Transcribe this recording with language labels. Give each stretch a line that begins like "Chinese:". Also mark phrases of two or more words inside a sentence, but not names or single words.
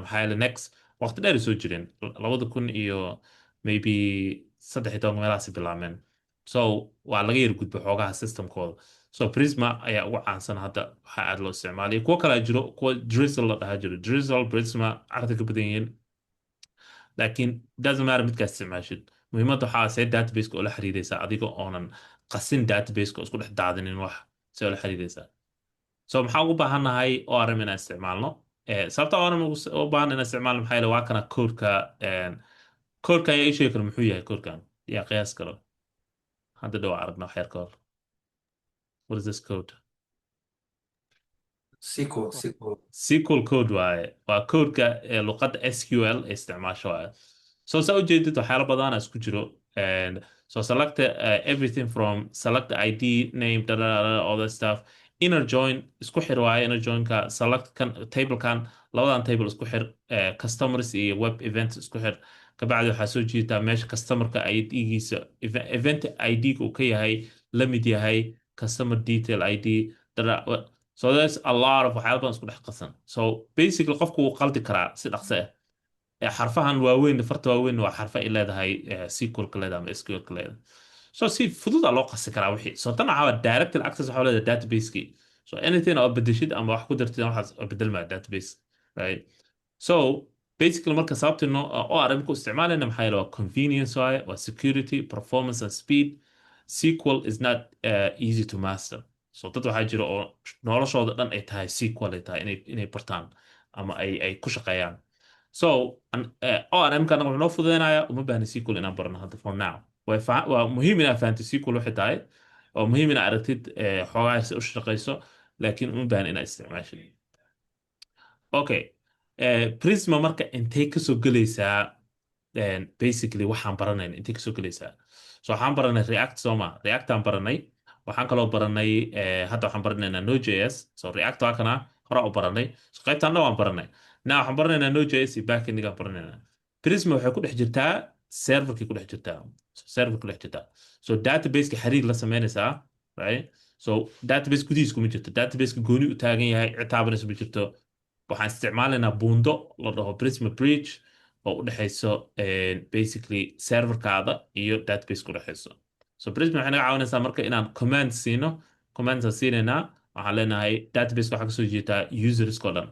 Somali: Maxaa yeelay Next waqti dheer soo jireen 2000 iyo maybe 13 meelahaas bilaabmeen. So waa laga yar gudbo xoogaha systemkooda. So Prisma ayaa ugu caansan hadda waxaa aad loo isticmaalay. Kuwa kale jiro, kuwa Drizzle la dhahaa jiro. Drizzle, Prisma carada ka badan yihiin. laakiin
English: doesn't matter
Somali: midkaas isticmaashid. Muhiimadda waxaa see database-ka oo la xiriiraysaa adiga oonan qasin database-ka oo isku dhex daadinin wax see oo la xiriiraysaa. So maxaa ugu baahannahay ORM inaan isticmaalno? Sababta ORM u baahan inaan isticmaalno maxaa yeelay waa kana codeka ayaa ii sheegi kara muxuu yahay codekan yaa qiyaas karo. Hadda dhow aragna wax yar ka hor.
English: What is this code? SQL code
Somali: waaye. Waa codeka luqadda SQL ee isticmaasho waaye. So saa ujeedid waxyaalo badan isku jiro.
English: And so select everything from select the ID, name, all that stuff. Inner join
Somali: isku xir waaye.
English: Inner join-ka
Somali: select kan table kan labadan table isku xir customers iyo
English: web events
Somali: isku xir. kabacdi waxaa soo jiidataa meesha customerka ID-giisa event ID-ga uu ka yahay la mid yahay
English: customer detail ID. So there's a lot of
Somali: waxyaalo badan isku dhex qasan. So basically qofku wuu qaldi karaa si dhaqso ah. Xarfahan waaweyn farta waaweyn waa xarfa ay leedahay SQL-ka leedahay ama SQL-ka leedahay. So si fudud aa loo qasi karaa wixii. So tan waxaa waa
English: direct access
Somali: waxaa leedahay database-kii. So anything oo bedeshid ama wax ku dartid waxaas oo bedelmaa database, right? So basically marka sababta ORM ku isticmaalayna maxaa yeele waa convenience waaye, waa security,
English: performance and speed. SQL is not easy to master.
Somali: So dad waxaa jira oo noloshooda dhan ay tahay SQL ay tahay inay bartaan ama ay ku shaqeeyaan. So ORM-ka anaga wuxuu noo fududeynayaa uma baahna SQL inaan barno hadda
English: for now.
Somali: waa muhiim inaad fahanto SQL waxay tahay, waa muhiim inaad aragtid xoogaa si u shaqeyso, laakiin uma baahna inaad isticmaashid. Okay. Prisma marka intay kasoo gelaysaa basically waxaan baranayna intay kasoo gelaysaa. So waxaan baranay React sooma. React aan baranay. Waxaan kaloo baranay hadda waxaan baranaynaa Node.js. So React waa kana hore u baranay. So qaybtaan dhan waan baranay. Now waxaan baranaynaa Node.js iyo backend gaan baranaynaa. Prisma waxay ku dhex jirtaa serverkii ku dhex jirtaa. So server ku dhex jirtaa. So database-ka xiriir la sameynaysaa, right? So database gudihiis kuma jirto. Database-ka gooni u taagan yahay citaabanaysa ma jirto. waxaan isticmaalaynaa buundo la dhaho Prisma Bridge oo u dhexeyso basically serverkaada iyo database ku dhexeyso. So Prisma waxay naga caawinaysaa marka inaan command siino. Commands aan siinaynaa waxaan leenahay database waxaa kasoo jeedaa userskoo dhan.